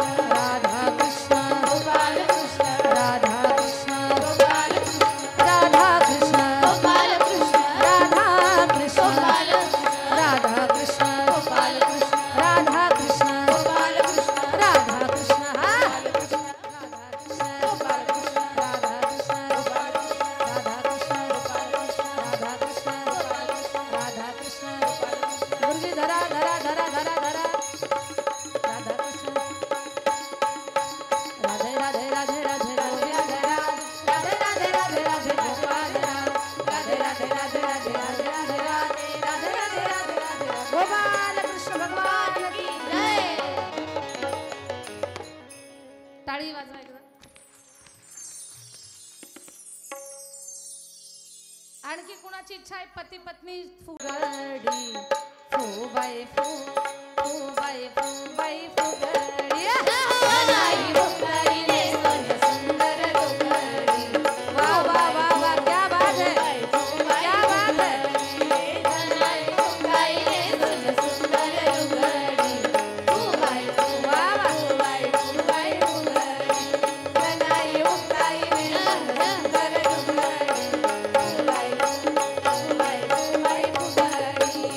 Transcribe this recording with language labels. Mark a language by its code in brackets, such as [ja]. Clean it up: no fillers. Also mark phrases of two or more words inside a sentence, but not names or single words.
[hi] राधा कृष्ण गोपाल कृष्ण राधा कृष्ण गोपाल कृष्ण राधा कृष्ण गोपाल कृष्ण राधा कृष्ण राधा कृष्ण गोपाल कृष्ण राधा कृष्ण गोपाल कृष्ण राधा कृष्ण राधा कृष्ण गोपाल कृष्ण राधा कृष्ण गोपाल कृष्ण राधा कृष्ण गोपाल कृष्ण राधा कृष्ण गोपाल कृष्ण गुरुजी धरा धरा धरा धरा धरा राधा कृष्ण राधे राधे राधे राधे राधे राधे राधे राधे राधे राधे गोपाल राधे राधे राधे राधे राधे राधे राधे राधे राधे राधे राधे गोपाल कृष्ण भगवान की जय [mr] टाळी वाजवा एकदा आणखी कुणाची इच्छा आहे पती पत्नी फुगडी फुबाई फुबाई फुबाई फुगडी नाही फुगडी रे सोने सुंदर फुगडी वा वा वा वा [hi] क्या बात है क्या बात है [mr] नाही फुगडी रे सोने सुंदर फुगडी फुबाई वा वा फुबाई फुबाई फुगडी नाही फुगडी रे सोने सुंदर फुगडी फुबाई फुबाई फुबाई फुगडी